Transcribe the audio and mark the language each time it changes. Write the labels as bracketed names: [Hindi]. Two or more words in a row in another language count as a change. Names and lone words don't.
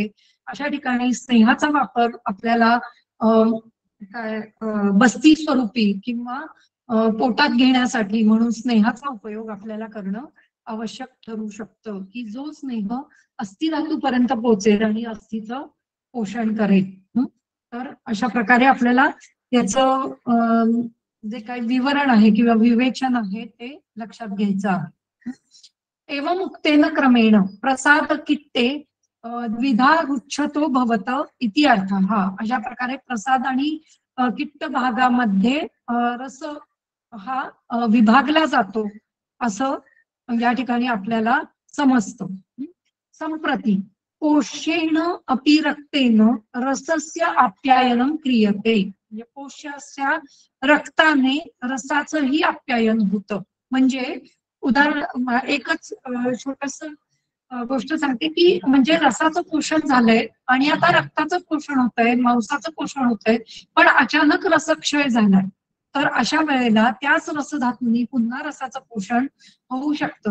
[Marathi] अशा ठिकाणी स्नेहाचा वापर आपल्याला काय बस्ती स्वरूपी किंवा पोटात घेण्यासाठी म्हणून स्नेहाचा उपयोग आपल्याला करणं आवश्यक ठरू शकतं, की जो स्नेह अस्थिधातूपर्यंत पोहोचेल आणि अस्थिचं पोषण करेल. तर अशा प्रकारे आपल्याला याचं जे काही विवरण आहे किंवा विवेचन आहे ते लक्षात घ्यायचं आहे. [Sanskrit] एवं उक्तेन क्रमेण प्रसाद किट्टे द्विधा रुच्छतो भवत इति अर्थ. [Marathi] अशा प्रकारे प्रसाद आणि किट्ट भागामध्ये रस हा विभागला जातो असं या ठिकाणी आपल्याला समजतं. [Sanskrit] संप्रती पोष्येण अपि रक्तेन रसस्य आप्यायनं क्रियते. [Marathi] म्हणजे पोष्याच्या रक्ताने रसाचंही आप्यायन होतं. म्हणजे उदाहरण एकच छोटस गोष्ट सांगते की म्हणजे रसाचं पोषण झालंय आणि आता रक्ताचं पोषण होतंय, मांसाचं पोषण होतंय, पण अचानक रसक्षय झालाय, तर अशा वेळेला त्याच रसधातूंनी पुन्हा रसाचं पोषण होऊ शकतं.